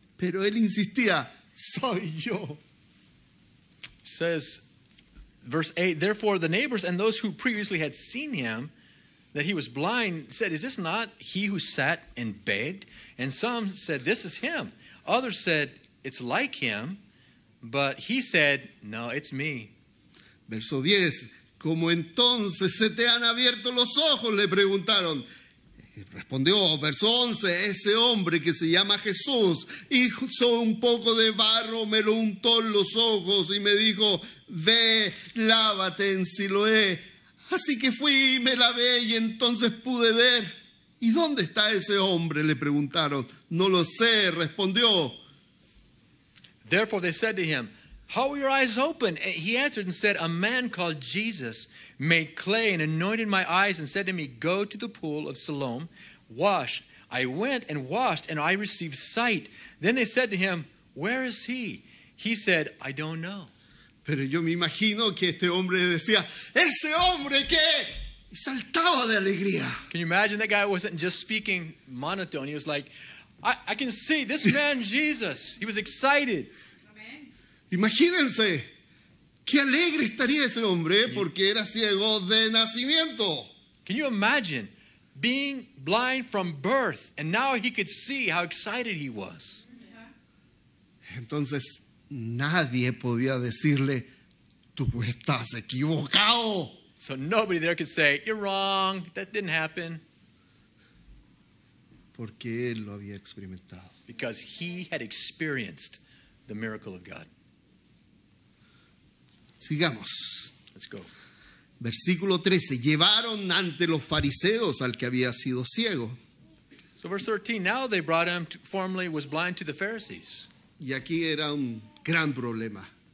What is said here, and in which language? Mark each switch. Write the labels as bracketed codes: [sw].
[es] Pero él insistía, soy yo. [en] Says, verse 8, therefore the neighbors and those who previously had seen him, that he was blind, said, is this not he who sat and begged? And some said, this is him. Others said, it's like him. But he said, no, it's me. [es] Verso 10, como entonces se te han abierto los ojos, le preguntaron. Respondió, verso 11, ese hombre que se llama Jesús, hizo un poco de barro, me lo untó en los ojos y me dijo, ve, lávate en Siloé. Así que fui y me lavé y entonces pude ver. ¿Y dónde está ese hombre?, le preguntaron. No lo sé, respondió. [en] Therefore they said to him, how were your eyes open? And he answered and said, a man called Jesus made clay and anointed my eyes and said to me, go to the pool of Siloam, wash. I went and washed and I received sight. Then they said to him, where is he? He said, I don't know. [es] Pero yo me imagino que este hombre decía, ese hombre que... Y saltaba de alegría. [en] Can you imagine that guy wasn't just speaking monotone? He was like, I can see this man Jesus. He was excited. [es] Imagínense, qué alegre estaría ese hombre porque era ciego de nacimiento. [en] Can you imagine being blind from birth and now he could see how excited he was? [es] Entonces nadie podía decirle, tú estás equivocado. [en] So nobody there could say, you're wrong, that didn't happen. [es] Porque él lo había experimentado. [en] Because he had experienced the miracle of God. [es] Sigamos. [en] Let's go. [es] Versículo 13. Llevaron ante los fariseos al que había sido ciego. [en] So verse 13, now they brought him, formerly was blind, to the Pharisees. [es] Y aquí era un gran problema.